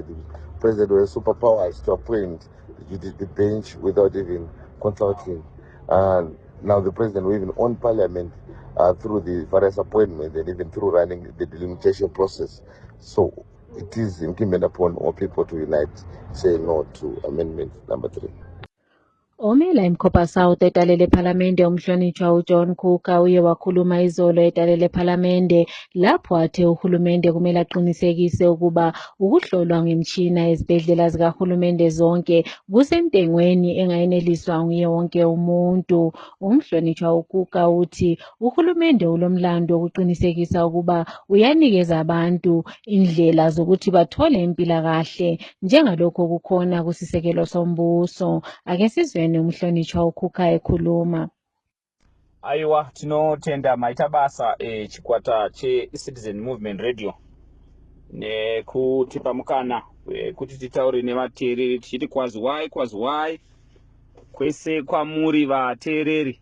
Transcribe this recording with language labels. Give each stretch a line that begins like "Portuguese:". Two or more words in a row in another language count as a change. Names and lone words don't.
English: The president will have superpowers to appoint the bench without even consulting. Now the president will even own parliament through the various appointments and even through running the delimitation process. So it is incumbent upon all people to unite, say no to amendment number 3.
North Ndebele: Omela imkhopa South etalele parliamente umhlonitshwa uJohn Khuka uye wakhuluma izolo etalele parliamente lapho athe uhulumende kumele aqinisekise ukuba ukuhlolwa ngemtshina ezibhedlela zikahulumende zonke kusentengweni engayeneliswa nguye wonke umuntu. Umhlonitshwa uKhuka uthi uhulumende ulomlando wokuqinisekisa ukuba uyanikeza abantu indlela zokuthi bathole impilakahle njengalokho kukhona kusisekelo sombuso. Ake sizwe umhlonitshwa uKhuka ekhuluma.
Shona: Aiwa, tinotenda maita basa chikwata che-Citizen Movement Radio nekutipa mukana kuti titaure nevateereri tichiti kwaziwai kwese kwamuri vateereri.